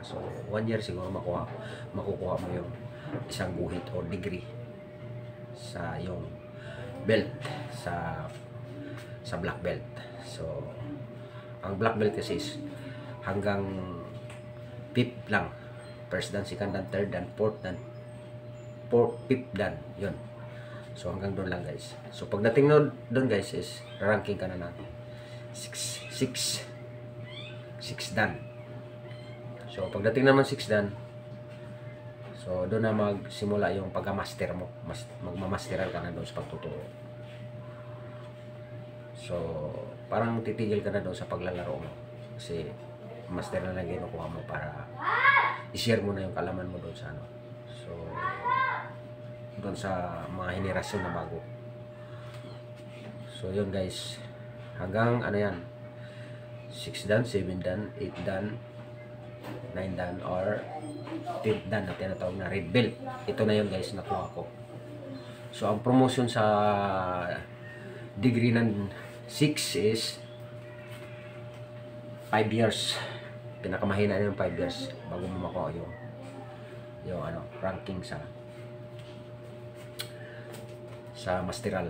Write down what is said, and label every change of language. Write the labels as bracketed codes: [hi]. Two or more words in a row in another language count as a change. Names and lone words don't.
[tl] So 1 year siguro makukuha mo yung isang guhit or degree sa yung belt sa [en] black belt. [tl] So ang [en] black belt [tl] kasi is hanggang 5th lang. [en] First dan, second dan, third dan, fourth dan, fifth dan, [tl] yun. So hanggang doon lang guys. So pagdating doon guys is ranking ka na ng 6 dan. So pagdating naman 6 dan, so doon na magsimula yung pagka-master mo. Magmamasteral ka na doon sa pagtuturo. So parang titigil ka na doon sa paglalaro mo kasi master na lang kinukuha mo para i-share mo na yung kalaman mo doon sa so doon sa mga henerasyon na bago. So yun guys, hanggang yan, 6 dan, 7 dan, 8 dan, 9 dan, [en] or 10th dan [tl] na tinatawag na [en] red belt. [tl] Ito na yun guys, nakuha ko. So ang promotion sa degree ng 6 is 5 years. Pinakamahina na yung 5 years bago mo makuha yung ranking sa masteral.